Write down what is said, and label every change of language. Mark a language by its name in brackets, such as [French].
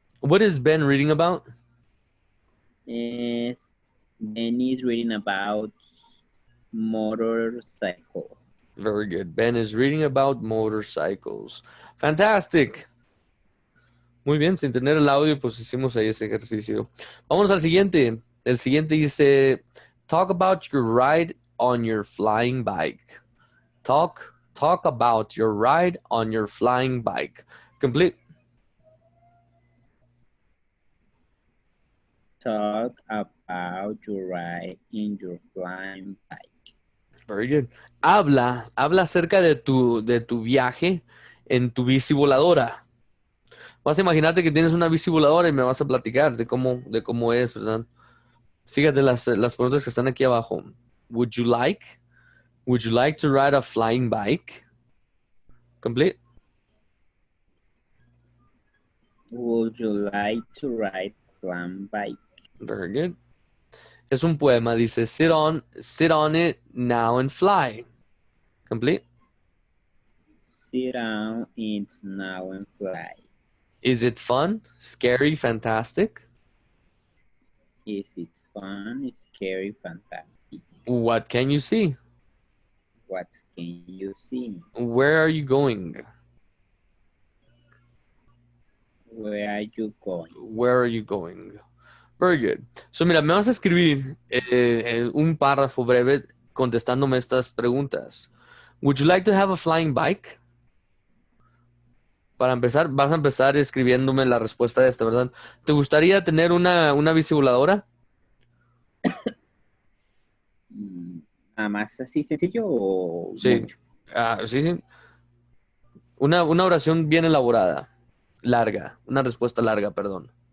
[English] What is Ben reading about? Ben is reading about motorcycle. Very good. Ben is reading about motorcycles. Fantastic. [Spanish] Muy bien, sin tener el audio, pues hicimos ahí ese ejercicio. Vamos al siguiente. El siguiente dice, [English] talk about your ride on your flying bike. Talk about your ride on your flying bike. Complete. Talk about your ride in your flying bike. Very good. [Spanish] Habla acerca de tu viaje en tu bici voladora. Vas a imaginarte que tienes una bici voladora y me vas a platicar de cómo es, ¿verdad? Fíjate las preguntas que están aquí abajo. [English] Would you like to ride a flying bike? Complete. Would you like to ride flying bike? Very good. [Spanish] Es un poema. [English] Dice, sit on it now and fly. Complete. Sit down it now and fly. Is it fun? Scary? Fantastic? Is it fun? Scary? Fantastic? What can you see? What can you see? Where are you going? Where are you going? Where are you going? Very good. [Spanish] So, mira, me vas a escribir un párrafo breve contestándome estas preguntas. [English] Would you like to have a flying bike? [Spanish] Para empezar, vas a empezar escribiéndome la respuesta de esta, ¿verdad? ¿Te gustaría tener una bici voladora? ¿Nada más así sencillo o Sí. mucho? Sí, sí. Una oración bien elaborada. Larga. Una respuesta larga, perdón.